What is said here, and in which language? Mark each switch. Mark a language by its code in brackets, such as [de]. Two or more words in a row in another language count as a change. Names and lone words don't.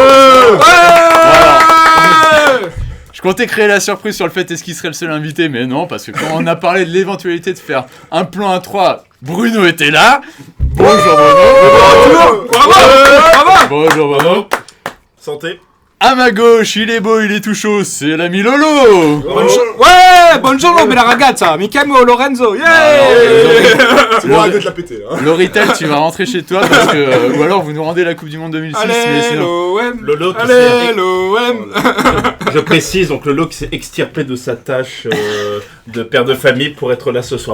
[fr] Je comptais créer la surprise sur le fait est-ce qu'il serait le seul invité, mais non, parce que quand on a parlé de l'éventualité de faire un plan à 3, Bruno était là. Bonjour Bruno. Bonjour Bruno. Santé. À ma gauche, il est beau, il est tout chaud, c'est l'ami Lolo. [it] Buongiorno bella ragazza, mi chiamo Lorenzo, [fr] C'est bon, arrête de la péter là. Loritel, tu vas rentrer chez toi parce que ou alors vous nous rendez la Coupe du Monde 2006. Allez mais sinon... l'OM. Lolo qui Allez l'OM. Je précise donc Lolo qui s'est extirpé de sa tâche de père de famille pour être là ce soir.